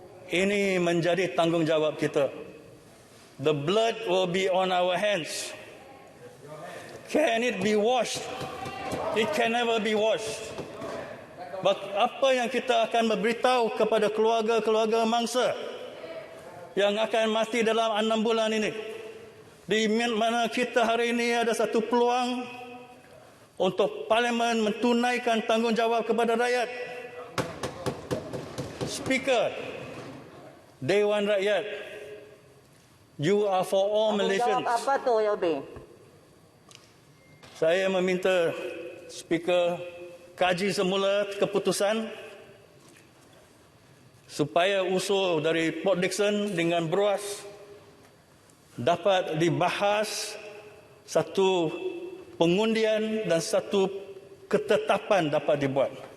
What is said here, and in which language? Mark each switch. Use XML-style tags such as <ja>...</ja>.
<ms>Ini menjadi tanggungjawab kita.</ms> <en>The blood will be on our hands. Can it be washed? It can never be washed.</en> <ms>Apa yang kita akan memberitahu kepada keluarga-keluarga mangsa yang akan mati dalam 6 bulan ini? Di mana kita hari ini ada satu peluang untuk parlimen mentunaikan tanggungjawab kepada rakyat.</ms> <en>Speaker, Dewan Rakyat, you are for all Malaysians.</en> <ms>Jawab apa tu, Yobi? Saya meminta Speaker kaji semula keputusan supaya usul dari Port Dickson dengan Berwas dapat dibahas, satu pengundian dan satu ketetapan dapat dibuat.</ms>